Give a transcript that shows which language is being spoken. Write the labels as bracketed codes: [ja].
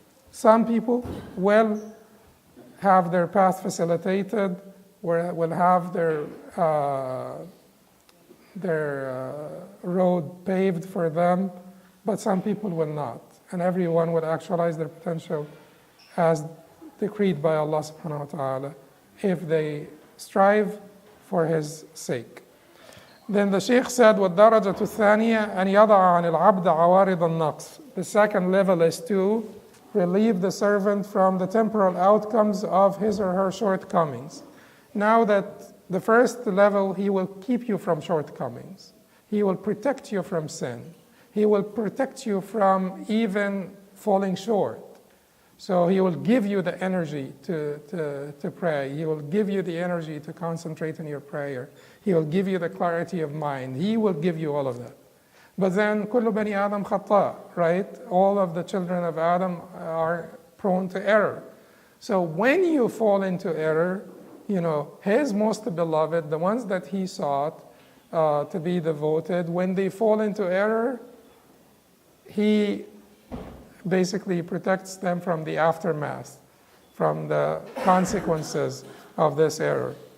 [en] Some people will have their path facilitated, will have their road paved for them, but some people will not. And everyone will actualize their potential as decreed by Allah subhanahu wa ta'ala if they strive for His sake. Then the Shaykh said, [ar] وَالدَّرَجَةُ الثَّانِيَةُ أَنْ يَضَعَ عَنِ الْعَبْدِ عَوَارِضَ النَّقْصِ. [en] The second level is to relieve the servant from the temporal outcomes of his or her shortcomings. Now that the first level, he will keep you from shortcomings. He will protect you from sin. He will protect you from even falling short. So he will give you the energy to pray. He will give you the energy to concentrate on your prayer. He will give you the clarity of mind. He will give you all of that. But then, [ar] كُلُّ بَنِي آدَمْ خَطَّاء, [en] right? All of the children of Adam are prone to error. So when you fall into error, His most beloved, the ones that He sought to be devoted, when they fall into error, He basically protects them from the aftermath, from the consequences of this error.